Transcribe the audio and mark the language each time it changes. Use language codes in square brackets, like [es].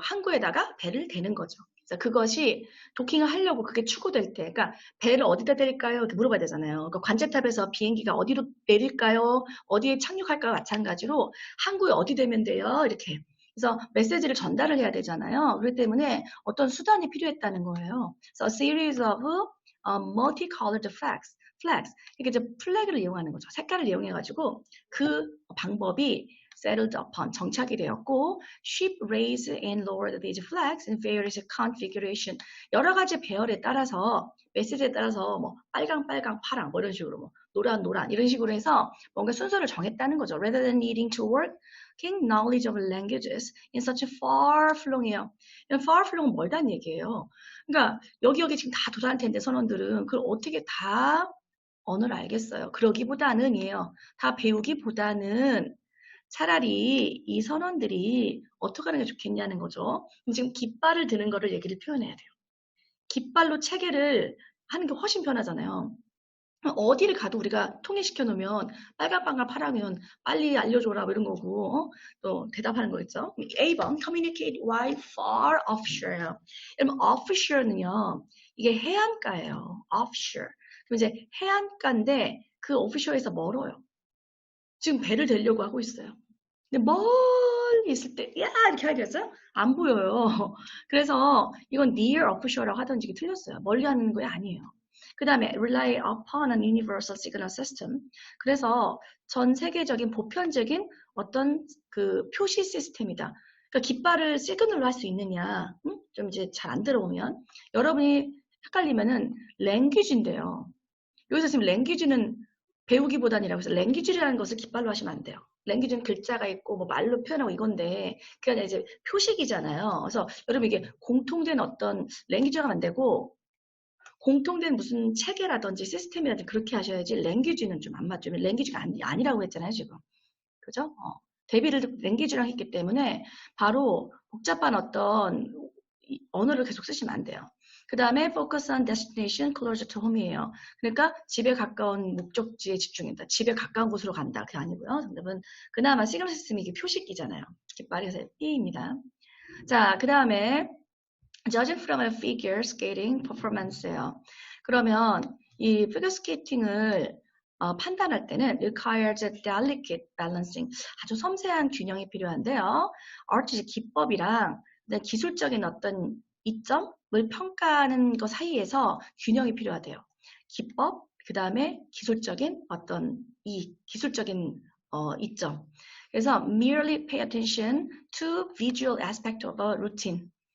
[ko] 항구에다가 배를 대는 거죠. 그래서 그것이 도킹을 하려고 그게 추구될 때, 그러니까 배를 어디다 때릴까요? 이렇게 물어봐야 되잖아요. 그러니까 관제탑에서 비행기가 어디로 내릴까요? 어디에 착륙할까요? 마찬가지로 항구에 어디 되면 돼요? 이렇게. 그래서 메시지를 전달을 해야 되잖아요. 그렇기 때문에 어떤 수단이 필요했다는 거예요. [en] So a series of multicolored flags. [ko] 이게 이제 플래그를 이용하는 거죠. 색깔을 이용해가지고 그 방법이 [en] settled upon [ko] 정착이 되었고 [en] ship raised and lowered these flags in various configuration. [ko] 여러 가지 배열에 따라서 메시지에 따라서 뭐 빨강, 파랑 뭐 이런 식으로 뭐 노란 이런 식으로 해서 뭔가 순서를 정했다는 거죠. [en] Rather than needing to work King knowledge of languages in such a far-flung이에요. [ko] far-flung은 멀다는 얘기예요. 그러니까 여기 지금 다 도달할 텐데 선원들은 그걸 어떻게 다 언어를 알겠어요. 그러기보다는이에요. 다 배우기보다는 차라리 이 선원들이 어떻게 하는 게 좋겠냐는 거죠. 지금 깃발을 드는 거를 얘기를 표현해야 돼요. 깃발로 체계를 하는 게 훨씬 편하잖아요. 어디를 가도 우리가 통일시켜 놓으면 빨강빨강 파라면 빨리 알려줘라 뭐 이런 거고 또 대답하는 거겠죠. [en] A번 communicate while far offshore. [ko] 여러분 offshore는요 이게 해안가예요. [en] offshore. [ko] 그럼 이제 해안가인데 그 offshore에서 멀어요. 지금 배를 대려고 하고 있어요. 근데 멀리 있을 때 야 이렇게 해야 되겠어요? 안 보여요. 그래서 이건 near offshore라고 하던지 틀렸어요. 멀리 하는 거 아니에요. 그 다음에 [en] rely upon an universal signal system. [ko] 그래서 전 세계적인 보편적인 어떤 그 표시 시스템이다. 그러니까 깃발을 시그널로 할 수 있느냐, 좀 이제 잘 안 들어오면 여러분이 헷갈리면은 랭귀지인데요. 여기서 지금 랭귀지는 배우기보단이라고 해서 랭귀지라는 것을 깃발로 하시면 안 돼요. 랭귀지는 글자가 있고 뭐 말로 표현하고 이건데 그게 아니라 이제 표식이잖아요. 그래서 여러분 이게 공통된 어떤 랭귀지가 안 되고 공통된 무슨 체계라든지 시스템이라든지 그렇게 하셔야지 랭귀지는 좀 안 맞죠. 랭귀지가 아니라고 했잖아요, 지금. 그죠? 대비를 랭귀지랑 했기 때문에 바로 복잡한 어떤 언어를 계속 쓰시면 안 돼요. 그 다음에 [en] focus on destination closer to home이에요. [ko] 그러니까 집에 가까운 목적지에 집중한다. 집에 가까운 곳으로 간다. 그게 아니고요. 정답은 그나마 시그널 시스템이 이게 표식이잖아요. 깃발에서 B입니다. 자, 그 다음에 [en] Judging from a figure skating performance예요. [ko] 그러면 이 [en] figure skating을 [ko] 판단할 때는 [en] requires a delicate balancing. [ko] 아주 섬세한 균형이 필요한데요. artist 기법이랑 기술적인 어떤 이점을 평가하는 것 사이에서 균형이 필요하대요. 기법, 그 다음에 기술적인 어떤 이 기술적인 이점. [en] 그래서 merely pay attention to visual aspect of a routine.